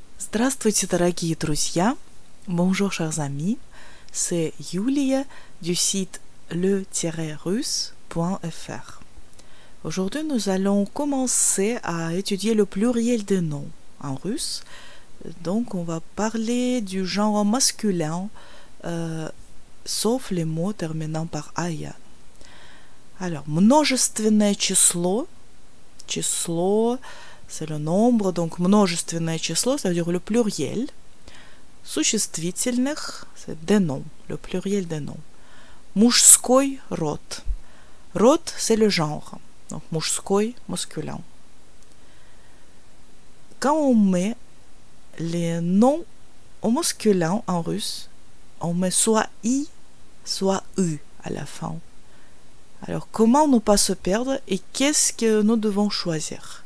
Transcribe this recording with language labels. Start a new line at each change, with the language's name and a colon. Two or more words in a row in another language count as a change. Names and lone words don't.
Russian: Здравствуйте, дорогие друзья!
French: Bonjour, chers amis! C'est Yulia du site le-russe.fr. Aujourd'hui, nous allons commencer à étudier le pluriel des noms en russe. Donc, on va parler du genre masculin, sauf les mots terminant par «aya». Alors,
Russian: множественное число,
French: c'est le nombre, donc
Russian: множественное число,
French: ça veut dire le pluriel. Существительных, c'est des noms, le pluriel des noms.
Russian: Мужской род. Род,
French: c'est le genre, donc мужской, masculin. Quand on met les noms au masculin en russe, on met soit i, soit u à la fin. Alors, comment ne pas se perdre et qu'est-ce que nous devons choisir?